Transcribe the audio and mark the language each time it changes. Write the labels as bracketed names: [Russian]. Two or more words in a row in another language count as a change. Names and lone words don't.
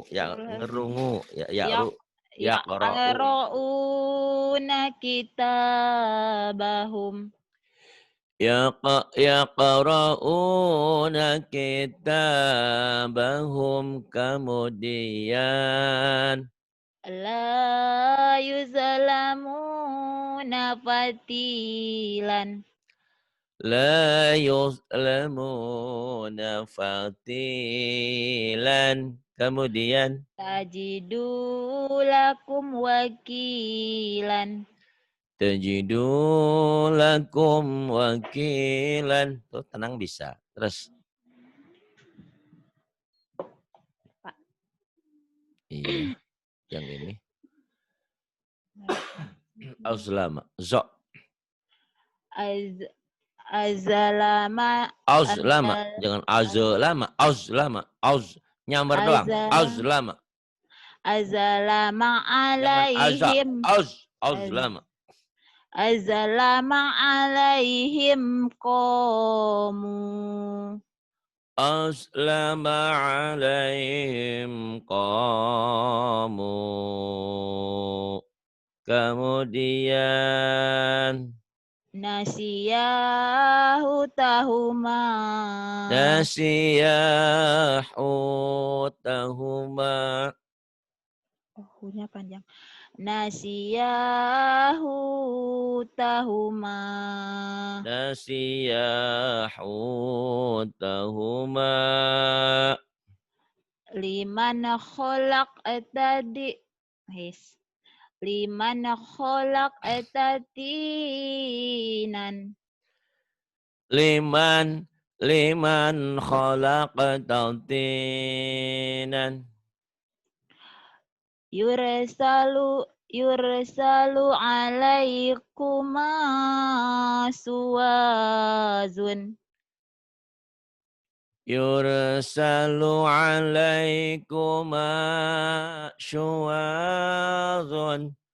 [Arabic] Ya ngerungu. Ya ru. Ya رءون كتابهم. يقرءون كتابهم. [Indonesian] Kemudian [Arabic] لا يظلمون فتيلا. لا يظلمون فتيلا. [Indonesian] Kemudian [Arabic] تجد لكم وكيلا. تجد لكم وكيلا. [Indonesian] Tuh tenang bisa. Terus. Pak. Iya. Yang ini. [Arabic] أسلم. زو. أز أظلم Azlama. azal [Indonesian] Jangan [Arabic] أظلم. أظلم. [Indonesian] Nyamber doang. [Arabic] azal Azlama. azalama [Indonesian] Jangan [Arabic] عليهم أز- azlama. أظلم عليهم قاموا أسلم عليهم قاموا. [Indonesian] Kemudian [Arabic] نسيه تهما nasiyahutahuma. [Indonesian] oh hunya panjang [Arabic] نسيه تهما Nasiyahutahuma. لمن خلق تدي هس لمن خلق تطينا لمن خلقت طينا. يرسل عليكما سواظ يرسل عليكما شواظ.